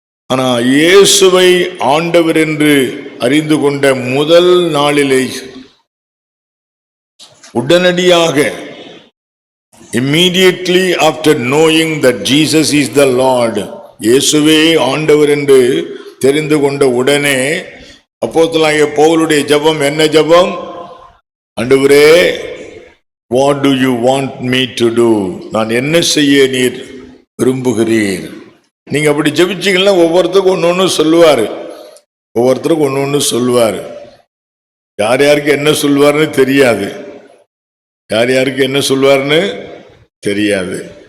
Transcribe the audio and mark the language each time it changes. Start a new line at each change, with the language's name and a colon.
Tamil: ஆனா இயேசுவை ஆண்டவர் என்று அறிந்து கொண்ட முதல் நாளிலே உடனடியாக,
English: immediately after knowing that Jesus is the Lord,
Tamil: இயேசுவே ஆண்டவர் என்று தெரிந்து கொண்ட உடனே அப்போஸ்தலனாகிய பவுலுடைய ஜெபம் என்ன ஜெபம்?
English: ஆண்டவரே, what do you want me to do?
Tamil: நான் என்ன செய்ய நீர் விரும்புகிறீர்? நீங்க அப்படி ஜெபிச்சீங்கன்னா ஒவ்வொருத்தருக்கும் ஒன்னொன்னு சொல்லுவாரு, ஒவ்வொருத்தருக்கும் ஒன்னொன்னு சொல்லுவாரு. யார் யாருக்கு என்ன சொல்லுவாருன்னு தெரியாது, யார் யாருக்கு என்ன சொல்லுவாருன்னு தெரியாது.